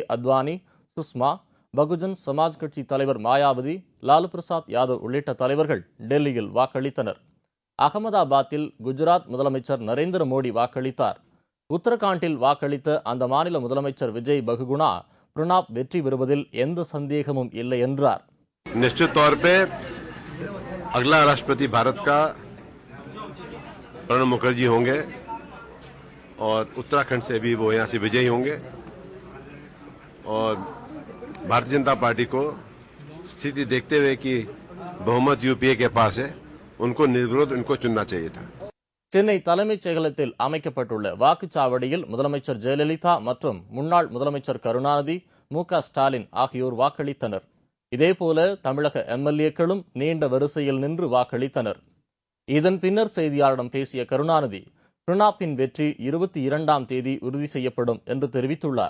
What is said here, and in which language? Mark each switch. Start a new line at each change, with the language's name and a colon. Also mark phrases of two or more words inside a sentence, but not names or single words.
Tamil: அத்வானி, சுஷ்மா, பகுஜன் சமாஜ் கட்சி தலைவர் மாயாவதி, லாலு பிரசாத் யாதவ் உள்ளிட்ட தலைவர்கள் டெல்லியில் வாக்களித்தனர். அகமதாபாத்தில் குஜராத் முதலமைச்சர் நரேந்திர மோடி வாக்களித்தார். உத்தரகாண்டில் வாக்களித்த அந்த மாநில முதலமைச்சர் விஜய் பகுகுணா பிரணாப் வெற்றி பெறுவதில் எந்த சந்தேகமும் இல்லை என்றார்.
Hindi: निश्चित तौर पे अगला राष्ट्रपति भारत का प्रणब मुखर्जी होंगे और उत्तराखंड से भी वो यहाँ से विजयी होंगे और भारतीय जनता पार्टी को स्थिति देखते हुए कि बहुमत यूपीए के पास है, उनको निर्विरोध उनको चुनना चाहिए था.
Tamil: சென்னை தலைமைச் செயலகத்தில் அமைக்கப்பட்டுள்ள வாக்குச்சாவடியில் முதலமைச்சர் ஜெயலலிதா மற்றும் முன்னாள் முதலமைச்சர் கருணாநிதி, மு.க. ஸ்டாலின் ஆகியோர் வாக்களித்தனர். இதேபோல தமிழக எம்எல்ஏக்களும் நீண்ட வரிசையில் நின்று வாக்களித்தனர். இதன் பின்னர் செய்தியாளரிடம் பேசிய கருணாநிதி, பிரணாப்பின் வெற்றி 22ஆம் தேதி உறுதி செய்யப்படும் என்று தெரிவித்துள்ளார்.